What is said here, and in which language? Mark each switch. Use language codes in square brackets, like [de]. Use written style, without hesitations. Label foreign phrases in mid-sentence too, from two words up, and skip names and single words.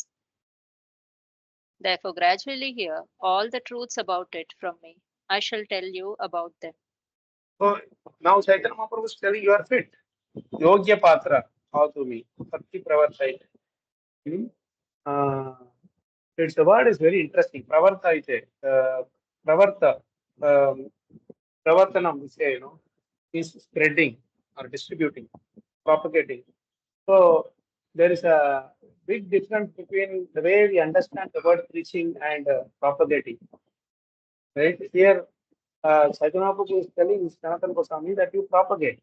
[en] Therefore, gradually hear all the truths about it from me. I shall tell you about them. So now Chaitanya Mahaprabhu is telling you are fit. [sa] Yogya Patra, [en] how to me. [sa] Bhakti Pravartite. [en] It's the word is very interesting. [sa] Pravartite. Pravarta. [en] Pravartanam, we say, is spreading or distributing, propagating. So there is a big difference between the way we understand the word preaching and propagating. Right here, Chaitanya Prabhu is telling Sanatana Goswami that you propagate.